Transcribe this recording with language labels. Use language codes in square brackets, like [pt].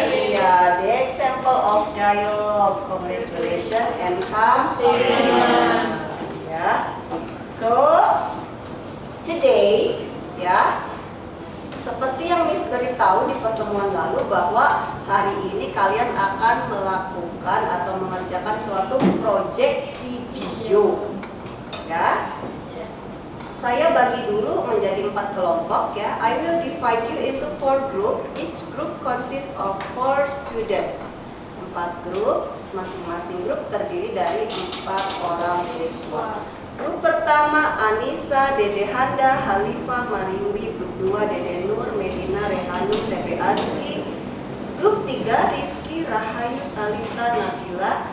[en] Ya, the example of dialogue, congratulation and compliment. [id] Ya, [en] so today, [id] ya, seperti yang Miss beritahu di pertemuan lalu bahwa hari ini kalian akan melakukan atau mengerjakan suatu project video, ya. Saya bagi dulu menjadi 4 kelompok ya. [en] I will divide you into 4 group. Each group consists of 4 students. [id] 4 grup, masing-masing grup terdiri dari 4 orang siswa. Grup pertama Anissa, Dede Handa, Halifah, Marimbi. Grup 2 Dede Nur, Medina, Rehanu, Tebe Aski. Grup 3 Rizky, Rahayu, Talita, Nabila.